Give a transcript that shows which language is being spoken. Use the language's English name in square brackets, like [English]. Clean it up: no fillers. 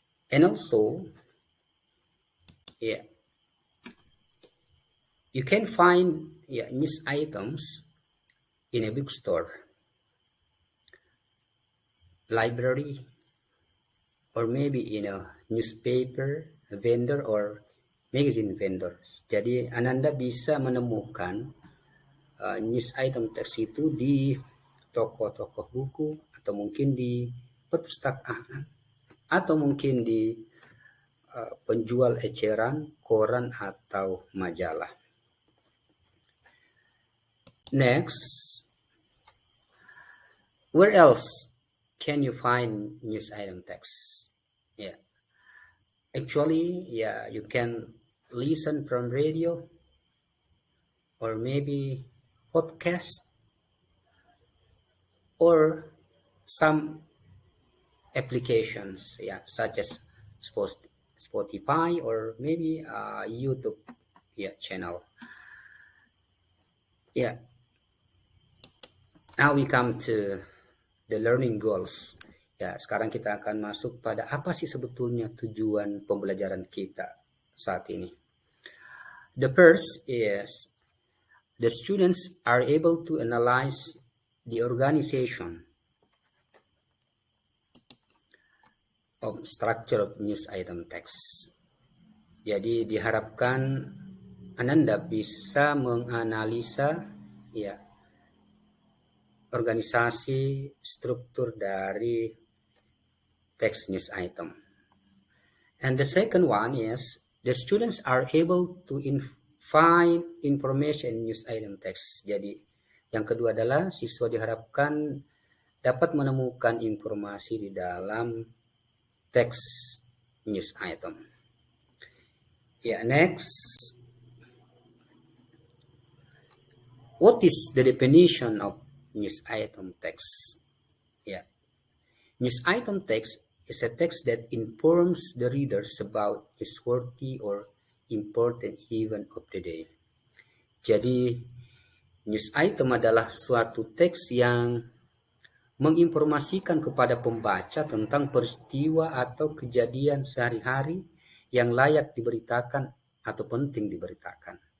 [English] And also, you can find news items in a bookstore, library, or maybe in a newspaper vendor or magazine vendors. [Indonesian] Jadi Ananda bisa menemukan news item teks itu di toko-toko buku atau mungkin di perpustakaan atau mungkin di penjual eceran, koran atau majalah. [English] Next, where else can you find news item text? Actually, you can listen from radio or maybe podcast or some applications, such as Spotify or maybe YouTube channel. Now we come to the learning goals. [Indonesian] Sekarang kita akan masuk pada apa sih sebetulnya tujuan pembelajaran kita saat ini. [English] The first is the students are able to analyze the organization of structure of news item text. [Indonesian] Jadi diharapkan Ananda bisa menganalisa organisasi struktur dari text news item. [English] And the second one is the students are able to find information in news item text. [Indonesian] Jadi yang kedua adalah siswa diharapkan dapat menemukan informasi di dalam teks news item. [English] Next. What is the definition of news item text? News item text is a text that informs the readers about newsworthy or important event of the day. [Indonesian] Jadi, news item adalah suatu teks yang menginformasikan kepada pembaca tentang peristiwa atau kejadian sehari-hari yang layak diberitakan atau penting diberitakan.